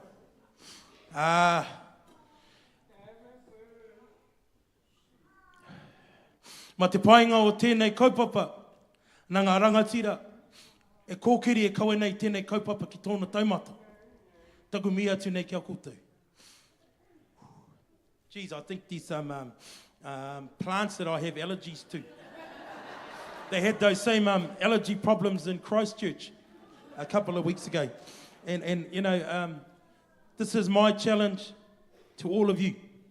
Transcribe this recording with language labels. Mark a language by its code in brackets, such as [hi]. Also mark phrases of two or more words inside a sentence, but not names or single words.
[mi] Ma te painga o tēnei kaupapa, nā ngā rangatira, e kōkiri e kaua nei tēnei kaupapa ki tōna taumata. Taku mihi atu nei kia koutou. [en] Geez, I think these plants that I have allergies to. They had those same allergy problems in Christchurch a couple of weeks ago. And you know, this is my challenge to all of you.